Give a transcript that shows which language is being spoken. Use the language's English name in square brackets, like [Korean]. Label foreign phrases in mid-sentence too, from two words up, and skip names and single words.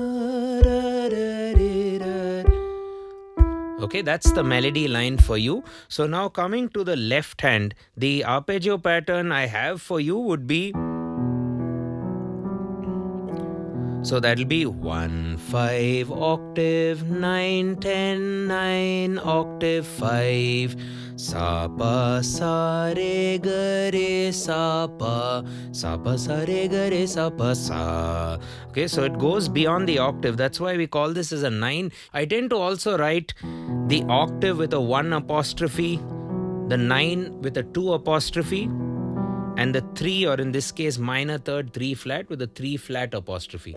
[English] Okay, that's the melody line for you. So now coming to the left hand, the arpeggio pattern I have for you would be, so that'll be 1, 5, octave, 9, 10, 9, octave, 5, sa pa sa re ga re sa pa sa re ga re sa pa sa. Okay, so it goes beyond the octave. That's why we call this as a 9. I tend to also write the octave with a 1 apostrophe, the 9 with a 2 apostrophe, and the 3, or in this case minor third 3 flat with a 3 flat apostrophe.